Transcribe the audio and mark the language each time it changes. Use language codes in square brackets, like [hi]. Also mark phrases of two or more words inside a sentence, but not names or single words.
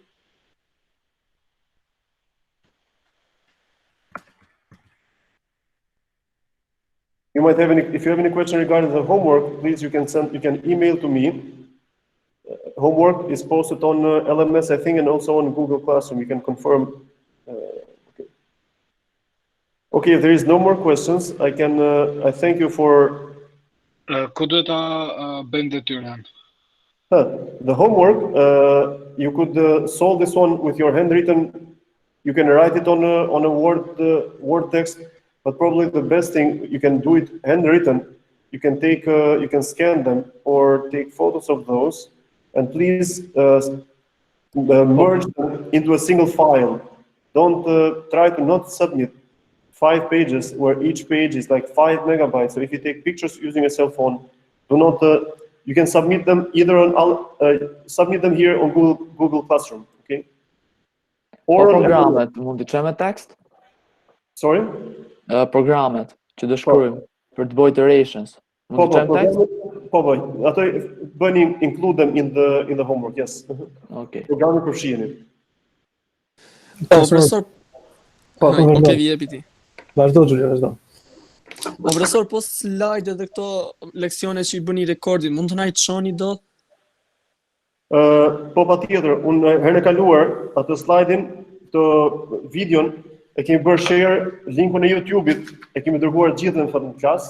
[en] You might have if you have any question regarding the homework, please you can email to me. Homework is posted on LMS, I think, and also on Google Classroom. You can confirm. Okay. Okay, if there is no more questions, I thank you for. [sq] Ku duhet ta bëjmë detyrën? [en] The homework, you could solve this one with your handwritten. You can write it on a Word text, but probably the best thing, you can do it handwritten. You can you can scan them or take photos of those, and please merge them into a single file. Don't try to not submit 5 pages where each page is like 5 megabytes. So if you take pictures using a cell phone, do not. You can submit them either on submit them here on Google Classroom, okay? [sq] Or programet mund të çojmë tekst? [en] Sorry? [sq] Programet që do shkruajmë për të bërë iterations. Mund të çojmë tekst? Po, ato bëni [en] include them in the homework, yes. Okay. [sq] Programin përfshiheni. Profesor. Okej, jepi ti. Vazhdo, Xhulia, vazhdo. Profesor, po slide dhe këto leksione që i bëni rekordin, mund të na i çoni do? Po patjetër, unë herën e kaluar atë slide-in, të videon e kemi bërë share, linkun e YouTube-it e kemi dërguar gjithë në klasë.